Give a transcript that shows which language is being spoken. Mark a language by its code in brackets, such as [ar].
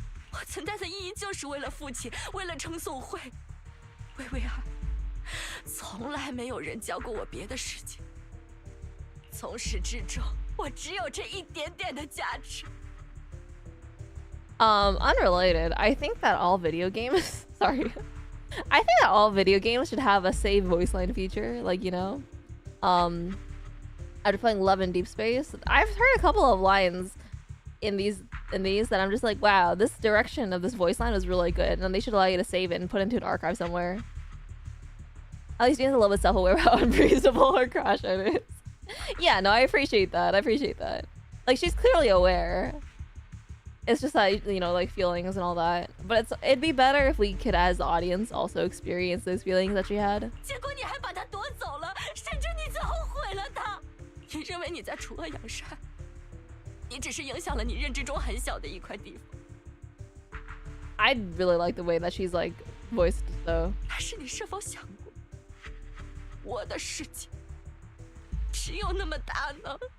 [zh] 我存在的意义就是为了父亲，为了称颂会。薇薇啊，从来没有人教过我别的事情。从始至终，我只有这一点点的价值。 [en] Unrelated. I think that all video games. Sorry. I think that all video games should have a save voice line feature. Like, you know, after playing Love in Deep Space, I've heard a couple of lines in these that I'm just like, wow, this direction of this voice line was really good, and they should allow you to save it and put it into an archive somewhere. At least being a little bit self-aware about how unreasonable her crush on it is. Yeah, no, I appreciate that. I appreciate that. Like, she's clearly aware. It's just that, you know, like feelings and all that. But it'd be better if we could, as the audience, also experience those feelings that she had. [zh] 结果你还把她夺走了，甚至你最后毁了她。你认为你在除恶扬善，你只是影响了你认知中很小的一块地方。 [en] I really like the way that she's like voiced though. [zh] 但是你是否想过，我的世界只有那么大呢？